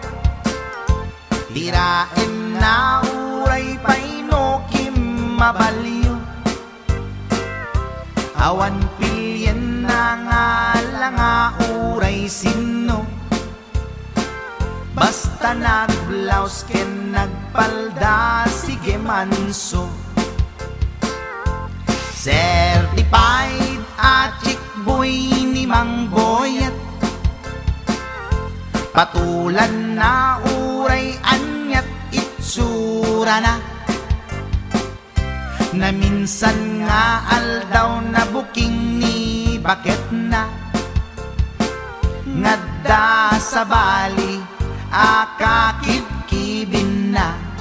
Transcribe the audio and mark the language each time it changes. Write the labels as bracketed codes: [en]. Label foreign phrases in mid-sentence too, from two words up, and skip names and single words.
[ilo] tirain na uray paino kim mabaliw. Awan pilyen na nga langa uray sino, basta nagblaus ken nagpalda sige manso. Certified a [en] chick boy [ilo] ni Mang Boyet, patulan na uray anyat itsura na. Na minsan nga aldaw na buking ni bakit na, ngadda sa bali akakibkibin na.